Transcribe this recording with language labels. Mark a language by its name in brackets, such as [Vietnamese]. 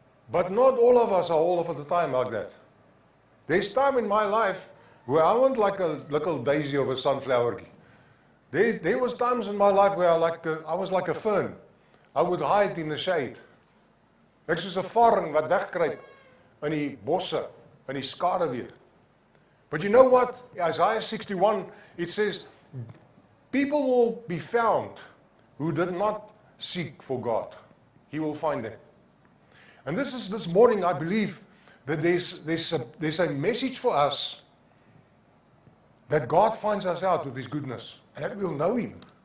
[English] But not all of us are all of the time like that. There's time in my life where I wasn't like a little daisy of a sunflower. There was times in my life where I was like a fern. I would hide in the shade. [Afrikaans] Ek soos 'n varren wat wegkruip in die bosse, in die skaduwee. [English] But you know what? Isaiah 61, it says, people will be found who did not seek for God. He will find them. And this morning, I believe that there's a message for us that God finds us out with His goodness, and that we'll know Him.